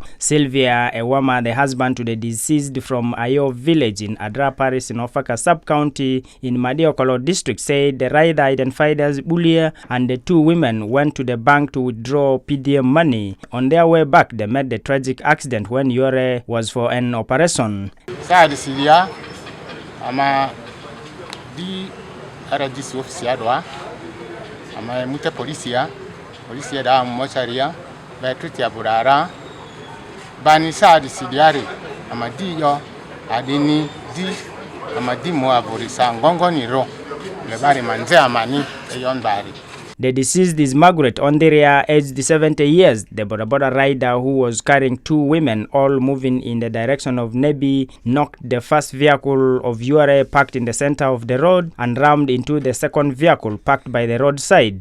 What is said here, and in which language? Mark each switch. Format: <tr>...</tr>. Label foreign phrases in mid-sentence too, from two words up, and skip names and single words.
<en>Sylvia Ewama, the husband to the deceased from Ayo village in Arua Parish in Ofaka sub-county in MEDIA-Robsyiti district, said the rider identified as Bulia and the two women went to the bank to withdraw PDM money. On their way back, they met the tragic accident when URA was for an operation.</en> <lgg>Di RDC officia doa ama mute polisia da mocharia ba tuti aburara bani sa di sidiare ama di yo adini di ama di mo aburisa ngongo ni ro le bari manze amani eyon bari.</lgg> <en>The deceased is Margaret Ondiria, aged 70 years. The boda rider who was carrying two women, all moving in the direction of Nebi, knocked the first vehicle of URA parked in the center of the road and rammed into the second vehicle parked by the roadside.</en>